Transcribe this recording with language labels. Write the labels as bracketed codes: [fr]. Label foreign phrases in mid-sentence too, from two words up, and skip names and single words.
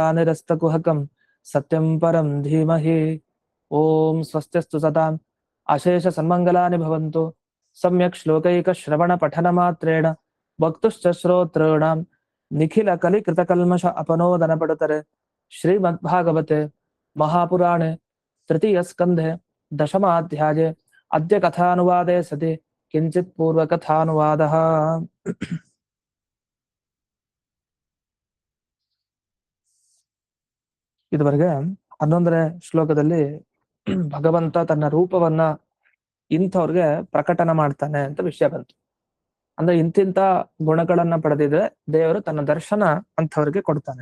[sa] निरस्तकुहकं सत्यं परं धीमहि ॐ स्वस्त्यस्तु सताम् अशेषसन्मङ्गलानि भवन्तु सम्यक् श्लोकैकश्रवणपठनमात्रेण वक्तुश्च श्रोतॄणां निखिलकलिकृतकल्मष अपनोदनपडुतरे श्रीमद्भागवते महापुराणे तृतीयस्कन्धे दशमाध्याये अद्य कथानुवादे सति किञ्चित् पूर्वकथानुवादः। [kn] ಇದುವರೆಗೆ 11ನೇ ಶ್ಲೋಕದಲ್ಲಿ ಭಗವಂತ ತನ್ನ ರೂಪವನ್ನ ಇಂಥವ್ರಿಗೆ ಪ್ರಕಟನ ಮಾಡ್ತಾನೆ ಅಂತ ವಿಷಯ ಬಂತು. ಅಂದ್ರೆ ಇಂತಿಂತ ಗುಣಗಳನ್ನ ಪಡೆದಿದ್ರೆ ದೇವರು ತನ್ನ ದರ್ಶನ ಅಂಥವ್ರಿಗೆ ಕೊಡ್ತಾನೆ.